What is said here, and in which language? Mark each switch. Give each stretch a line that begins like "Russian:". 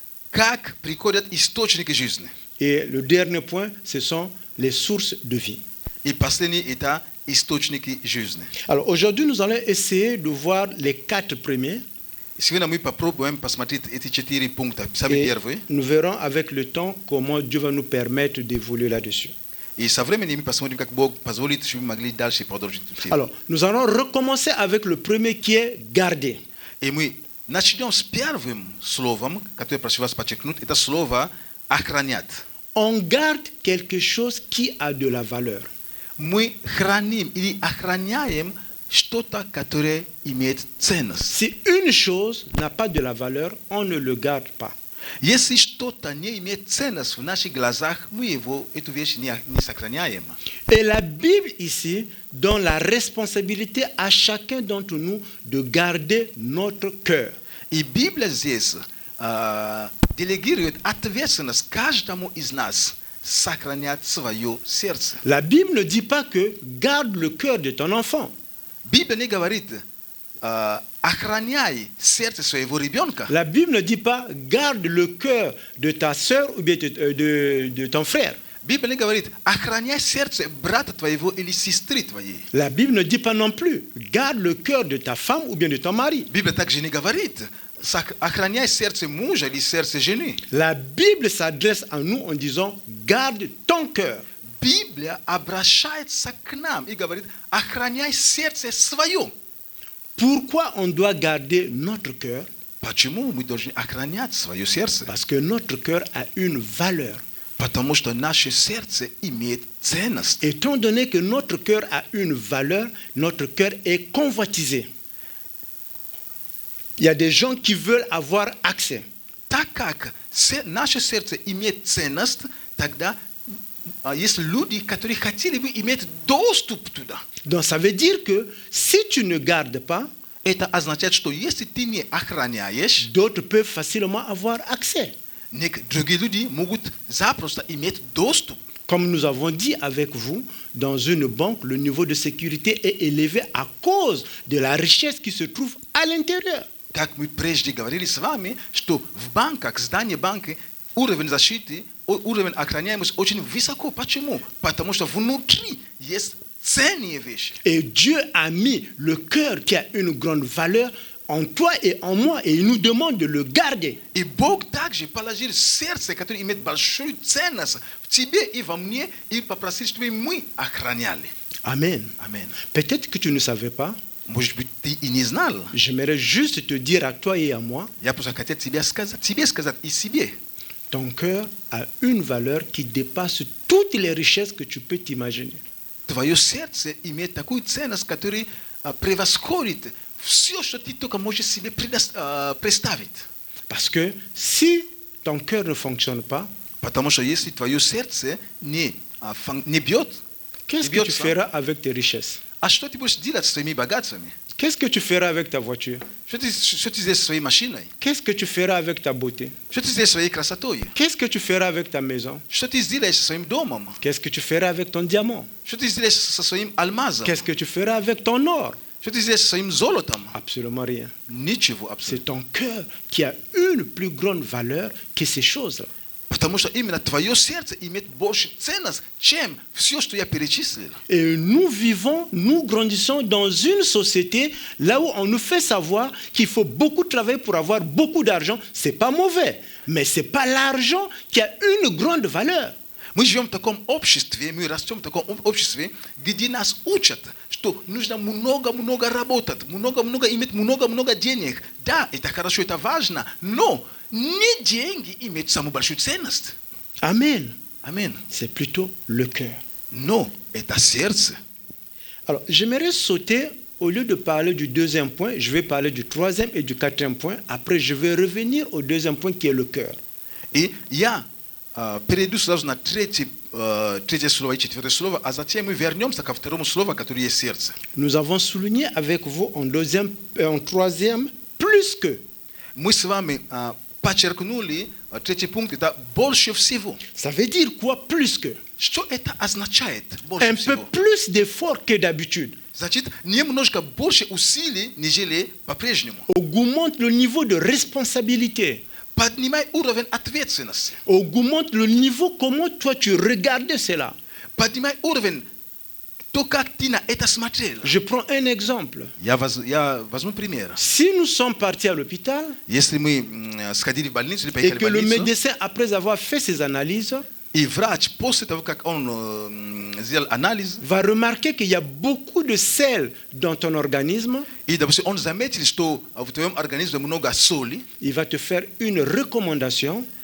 Russian: как приходят источники жизни.
French: Et le dernier point, ce sont les sources de vie.
Russian: И последний это источники жизни.
French: Alors aujourd'hui, nous allons essayer de voir les 4 premiers.
Russian: Сегодня мы попробуем посмотреть эти 4 пункта. Самый
French: Et
Russian: первый.
French: nous verrons avec le temps comment Dieu va nous permettre d'évoluer là-dessus.
Russian: И со временем мы посмотрим, как Бог позволит, чтобы мы могли дальше продолжить.
French: Alors, nous allons recommencer avec le premier qui est garder.
Russian: И мы начнем с первым словом, которое я прошу вас подчеркнуть. Это слово охранять.
French: On garde quelque chose qui a de la valeur.
Russian: Мы храним или охраняем что-то, которое имеет ценность.
French: Si une chose n'a pas de la valeur, on ne le garde pas.
Russian: Если что-то не имеет ценность в наших глазах, мы его, эту вещь не сохраняем.
French: Et la Bible ici donne la responsabilité à chacun d'entre nous de garder notre cœur.
Russian: И Библия здесь делегирует ответственность каждому из нас сохранять свое сердце.
French: La Bible ne dit pas que garde le cœur de ton enfant.
Russian: Библия не говорит охраняй сердце своего ребенка.
French: La Bible ne dit pas garde le cœur de ta sœur ou bien de ton frère.
Russian: Библия не говорит охраняй сердце брата твоего или сестры твоей.
French: La Bible ne dit pas non plus garde le cœur de ta femme ou bien de ton mari.
Russian: Библия также не говорит охраняй сердце мужа или сердце жены.
French: La Bible s'adresse à nous en disant garde ton cœur.
Russian: Библия обращается к нам и говорит охраняй сердце свое.
French: Pourquoi on doit garder notre cœur?
Russian: Почему мы должны охранять свое сердце?
French: Parce que notre cœur a une valeur.
Russian: Потому что наше сердце имеет ценность.
French: Étant donné que notre cœur a une valeur, notre cœur est convoitisé. Il y a des gens qui veulent avoir accès.
Russian: Так как наше сердце имеет ценность, тогда есть люди, которые хотели бы иметь доступ туда.
French: Donc ça veut dire que si tu ne gardes pas,
Russian: Это означает, что если ты не охраняешь,
French: d'autres peuvent facilement avoir accès.
Russian: другие люди могут запросто иметь доступ.
French: Comme nous avons dit avec vous, dans une banque, le niveau de sécurité est élevé à cause de la richesse qui se trouve à l'intérieur.
Russian: Как мы прежде говорили с вами, что в банках, здании банка, уровень защиты, уровень охраняемости очень высоко. Почему? Потому что внутри есть ценные вещи.
French: Et Dieu a mis le cœur qui a une grande valeur en toi et en moi, et il nous demande de le garder.
Russian: И Бог также положил сердце, которое имеет большую ценность в тебе и во мне, и попросил, чтобы мы охраняли.
French: Amen. Amen. Peut-être que tu ne savais pas.
Russian: Может быть, ты и не знал.
French: J'aimerais juste te dire à toi et à moi,
Russian: Я просто хотел тебе сказать и себе.
French: ton cœur a une valeur qui dépasse toutes les richesses que tu peux t'imaginer.
Russian: Твое сердце имеет такую ценность, которая превосходит все, что ты только можешь себе представить.
French: Parce que si ton cœur ne fonctionne pas,
Russian: Потому что если твое сердце не бьет,
French: qu'est-ce que tu feras avec tes richesses?
Russian: а что ты будешь делать с своими богатствами?
French: Qu'est-ce que tu feras avec ta voiture?
Russian: Что ты сделаешь со своей машиной?
French: Qu'est-ce que tu feras avec ta beauté?
Russian: Что ты сделаешь со своей красотой?
French: Qu'est-ce que tu feras avec ta maison?
Russian: Что ты сделаешь со своим домом?
French: Qu'est-ce que tu feras avec ton diamant?
Russian: Что ты сделаешь со своим алмазом?
French: Qu'est-ce que tu feras avec ton or?
Russian: Что ты сделаешь со своим золотом?
French: Absolument rien.
Russian: Ничего
French: C'est
Russian: абсолютно.
French: ton cœur qui a une plus grande valeur que ces choses-là.
Russian: Потому что именно твое сердце имеет больше ценность, чем все, что я перечислил.
French: Et nous vivons, nous grandissons dans une société là où on nous fait savoir qu'il faut beaucoup travailler pour avoir beaucoup d'argent. C'est pas mauvais, mais c'est pas l'argent qui a une grande valeur.
Russian: Мы живем в таком обществе, мы растем в таком обществе, где нас учат, что нужно много работать, много иметь много денег. Да, это хорошо, это важно, но не деньги имеют самую большую ценность.
French: Amen.
Russian: Аминь.
French: C'est plutôt le cœur.
Russian: Но это сердце.
French: Alors, j'aimerais sauter, au lieu de parler du deuxième point, je vais parler du troisième et du quatrième point. Après, je vais revenir au deuxième point qui est le cœur.
Russian: И я перейду сразу на третье слово и четвертое слово, а затем мы вернемся ко второму слову, которое есть сердце.
French: Nous avons souligné avec vous en troisième, plus que.
Russian: Мы с вами подчеркнули третий пункт, это больше всего.
French: Ça veut dire quoi, plus que?
Russian: Что это означает? Больше
French: Un peu
Russian: всего.
French: plus d'efforts que d'habitude.
Russian: Значит, немножко больше усилий, нежели по-прежнему.
French: Augmente le niveau de responsabilité.
Russian: Поднимай уровень ответственности.
French: Augmente le niveau comment toi tu regardais cela.
Russian: Поднимай уровень то, как ты на это смотрел.
French: Je prends un exemple.
Russian: Я возьму пример.
French: Si nous sommes partis à l'hôpital
Russian: Если мы сходили в больницу или
French: et
Russian: поехали
French: que
Russian: в
French: le
Russian: больницу,
French: médecin, après avoir fait ses analyses,
Russian: и врач после того, как он сделал анализ,
French: va remarquer qu'il y a beaucoup de sel dans ton organisme,
Russian: и, допустим, он заметил, что в твоем организме много соли,
French: il va te faire une recommandation